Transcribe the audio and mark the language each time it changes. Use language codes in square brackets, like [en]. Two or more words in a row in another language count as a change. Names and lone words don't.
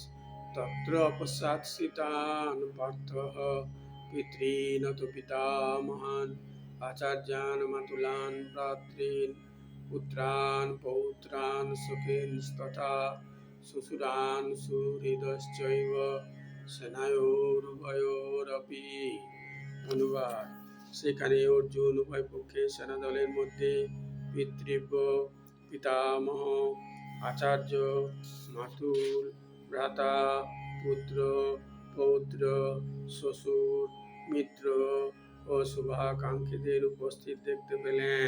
[sa] तत्र अपश्चात्सितान् पार्थः पितॄन् तो पितामहान् आचार्यान् मातुलान् भ्रातॄन् पुत्रान् पौत्रान् सखींस्तथा श्वशुरान् सुहृदश्चैव सेनयोरुभयोरपि। [bn] অনুবাদ। সেখানে অর্জুন উভয় পক্ষে সেনাদলের মধ্যে পিতৃব্য, পিতামহ, আচার্য, মাতুল, ভ্রাতা, পুত্র, পৌত্র, শ্বশুর, মিত্র ও শুভাকাঙ্ক্ষীদের উপস্থিত দেখতে পেলেন।